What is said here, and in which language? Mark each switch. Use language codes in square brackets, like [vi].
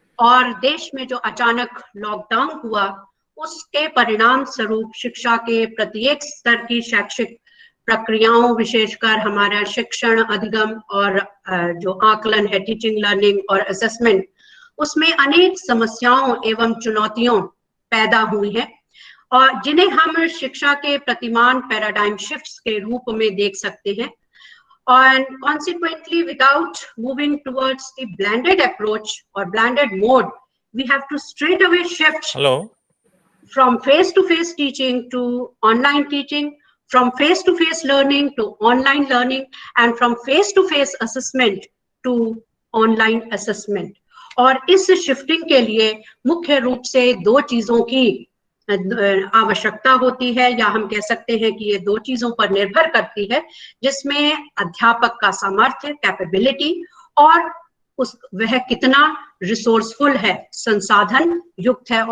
[hi] और देश में जो अचानक लॉकडाउन हुआ उसके परिणाम स्वरूप शिक्षा के प्रत्येक स्तर की शैक्षिक प्रक्रियाओं, विशेषकर हमारा शिक्षण अधिगम और जो आकलन है, टीचिंग लर्निंग और असेसमेंट, उसमें अनेक समस्याओं एवं चुनौतियों पैदा हुई हैं और जिन्हें हम शिक्षा के प्रतिमान पैराडाइम शिफ्ट्स के रूप में देख सकते हैं। [en] And consequently, without moving towards the blended approach or blended mode, we have to straight away shift from face-to-face teaching to online teaching, from face-to-face learning to online learning, and from face-to-face assessment to online assessment. [hi] और इस shifting के लिए मुख्य रूप से दो चीजों की आवश्यकता होती है, या हम कह सकते हैं कि ये दो चीजों पर निर्भर करती है, जिसमें अध्यापक का सामर्थ्य, कैपेबिलिटी, और वह कितना रिसोर्सफुल है, संसाधन युक्त है।